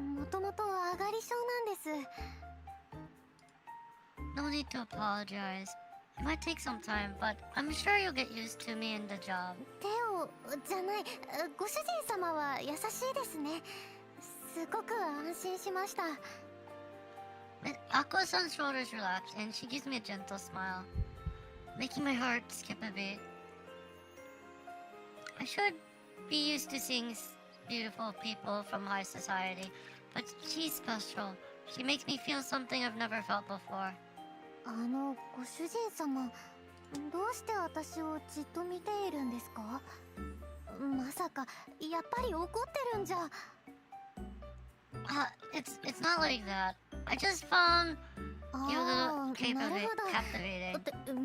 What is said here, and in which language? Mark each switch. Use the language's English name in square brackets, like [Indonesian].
[Japanese] もともと上がり症なんです。 [English] No need to apologize. It might take some time, but I'm sure you'll get used to me and the job. [Japanese] テオじゃない、ご主人様は優しいですね。すごく安心しました。 [English] Aqua-san's shoulders relax, and she gives me a gentle smile, making my heart skip a beat. I should be used to seeing beautiful people from high society, but she's special. She makes me feel something I've never felt before. [Japanese] ご主人様、どうして私をじっと見ているんですか？まさか、やっぱり怒ってるんじゃ。 [English] It's not like that. I just found you a little captivating.